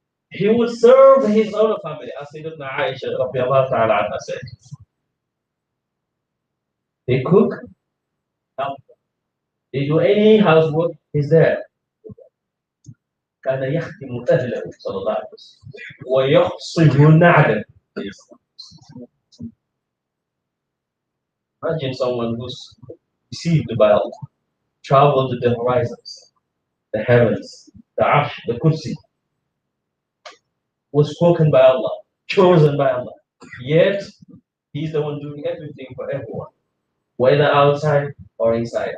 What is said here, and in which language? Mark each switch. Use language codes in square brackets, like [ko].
[en] He would serve his own family, as Sayyidatuna Aisha said. They cook, they do any housework, he's there. [ar] كان يخدم أهله صلى الله عليه وسلم ويحصل نعلا [en] Imagine someone who's deceived by Allah, traveled to the horizons, the heavens, the arsh, the kursi, was spoken by Allah, chosen by Allah. Yet, he's the one doing everything for everyone, whether outside or inside.